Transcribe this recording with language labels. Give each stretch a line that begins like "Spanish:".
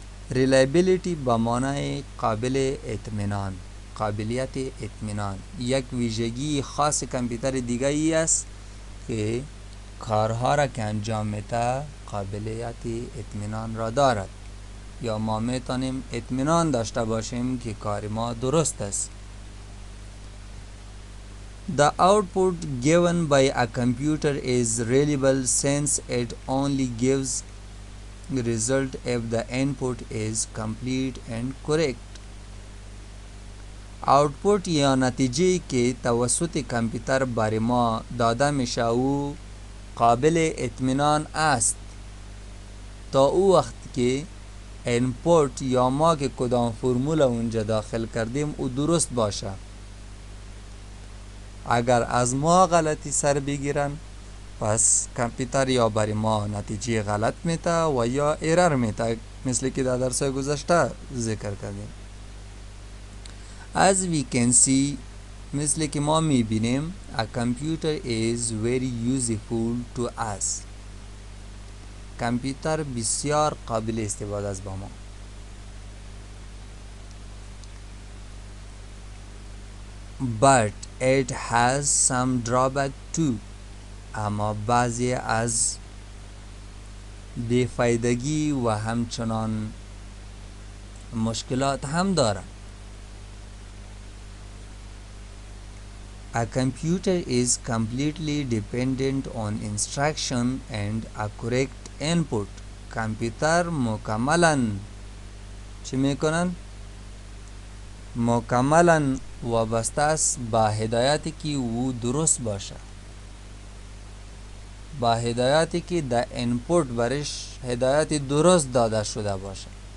Persian: ریلایبیلیتی به معنای قابل اطمینان، قابلیت اطمینان. یک ویژگی خاص کامپیوتر دیگه ای است که کارها را که انجام میده قابلیت اطمینان را دارد، یا ما میتونیم اطمینان داشته باشیم که کار ما درست است.
English: The output given by a computer is reliable since it only gives result if the input is complete and correct.
Persian: output یا نتیجه که توسط کامپیوتر برای ما داده میشه او قابل اطمینان است تا او وقت که اینپوت یا ما که کدام فرمول اونجا داخل کردیم او درست باشه. اگر از ما غلطی سر بگیرن پس کامپیوتر یا برای ما نتیجه غلط میده و یا ایرر میده، مثل که در درس گذشته ذکر کردیم.
English: As we can see،
Persian: مثل که ما میبینیم
English: a computer is very useful to us.
Persian: کامپیوتر بسیار قابل استفاده است با ما.
English: But it has some drawback too.
Persian: اما بعضی از بیفایدگی و همچنان مشکلات هم داره.
English: A computer is completely dependent on instruction and a correct input.
Persian: کامپیوتر مکملاً چی میکنن؟ مکملاً وابسته است با هدایتی که او درست باشه، با هدایتی که در اینپوت برش هدایت درست داده شده باشه.